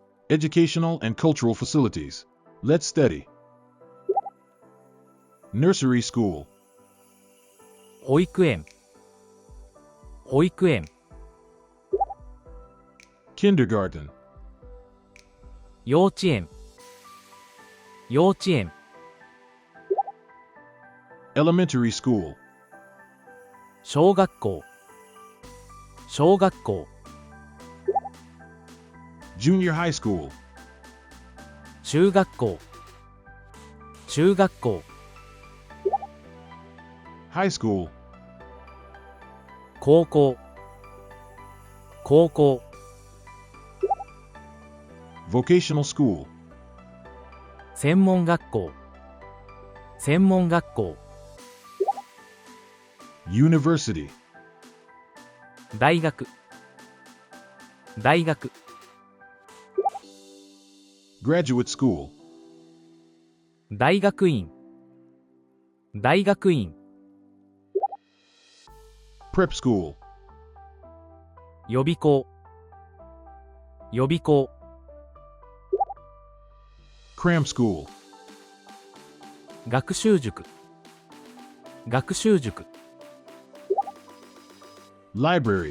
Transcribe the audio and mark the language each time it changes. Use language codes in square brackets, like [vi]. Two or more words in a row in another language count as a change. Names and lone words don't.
[en] Educational and cultural facilities. Let's study. Nursery school. [ja] 保育園、保育園、 [en] Kindergarten. [ja] 幼稚園、幼稚園、 [en] Elementary school. [ja] 小学校、小学校、 [en] Junior high school. [ja] 中学校、中学校、 [en] High school. [ja] 高校、高校、 [en] Vocational school. [ja] 専門学校、専門学校、 [en] University. [ja] 大学、大学、 [en] Graduate school. [ja] 大学院、大学院、 [en] Prep school. [ja] 予備校、予備校、 [en] Cram school. [ja] 学習塾、学習塾、 [en] Library.